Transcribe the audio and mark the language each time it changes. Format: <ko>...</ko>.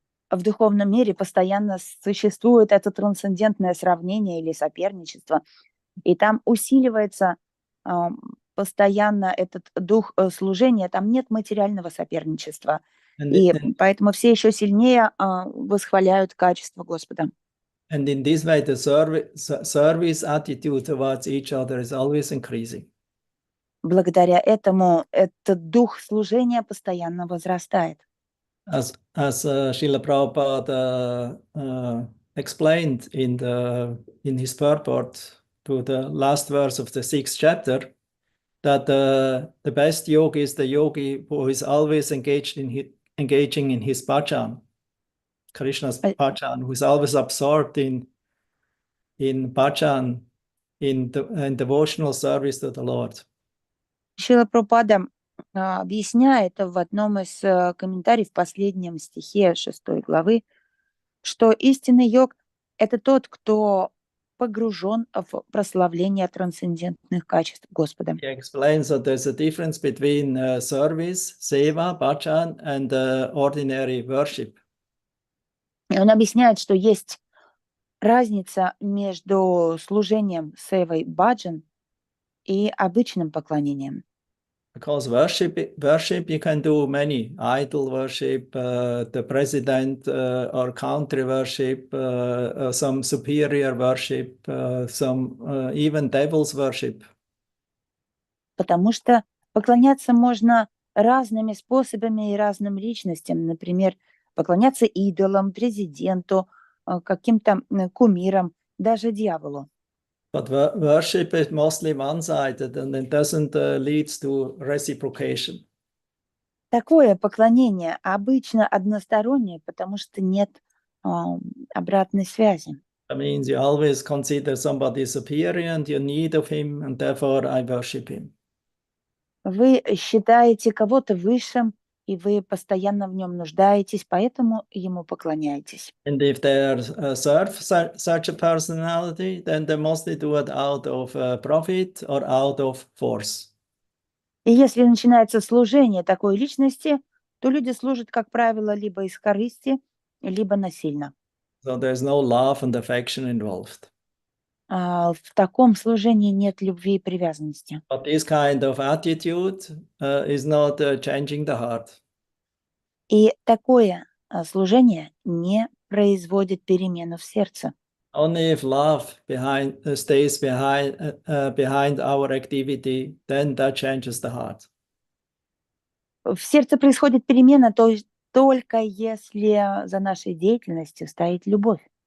<ru>В духовном мире постоянно существует это трансцендентное сравнение или соперничество, и там усиливается постоянно этот дух служения, там нет материального соперничества.</ru> <en>And,</en> <ru>И</ru> <en>and,</en> <ru>поэтому все еще сильнее восхваляют качество Господа.</ru> <en>and in this way, the service attitude towards each other is always increasing.</en> <ru>Благодаря этому этот дух служения постоянно возрастает.</ru> <en>As Srila Prabhupada explained in his purport to the last verse of the 6th chapter, that the best yogi is the yogi who is always engaging in his bhajan, Krishna's bhajan, who is always absorbed in bhajan, in devotional service to the Lord.</en> <ru>Шрила Прабхупада объясняет в одном из комментариев в последнем стихе 6 главы, что истинный йог – это тот, кто погружен в прославление трансцендентных качеств Господа.</ru> <en>He explains that there's a difference between service, seva, bhajan, and ordinary worship.</en> <ru>И он объясняет, что есть разница между служением севой баджан и обычным поклонением.</ru> <en>Because worship you can do many, idol worship, the president or country worship, some superior worship, some even devil's worship.</en> <ru>Потому что поклоняться можно разными способами и разным личностям. Например, поклоняться идолам, президенту, каким-то кумирам, даже дьяволу.</ru> <en>But worship is mostly one-sided and it doesn't lead to reciprocation.</en> <ru>Такое поклонение обычно одностороннее, потому что нет обратной связи.</ru> <en>That means you always consider somebody superior and you need of him, and therefore I worship him.</en> <ru>Вы считаете кого-то высшим, и вы постоянно в нем нуждаетесь, поэтому ему поклоняетесь.</ru> <en>And if they serve such a personality, then they mostly do it out of profit or out of force.</en> <ru>И если начинается служение такой личности, то люди служат, как правило, либо из корысти, либо насильно.</ru> <en>So there's no love and affection involved.</en> <ru>В таком служении нет любви и привязанности.</ru> <en>But this kind of attitude is not changing the heart.</en> <ru>И такое служение не производит перемену в сердце.</ru> <en>Only if love stays behind our activity, then that changes the heart.</en> <ru>В сердце происходит перемена, то есть только если за нашей деятельностью стоит любовь.</ru>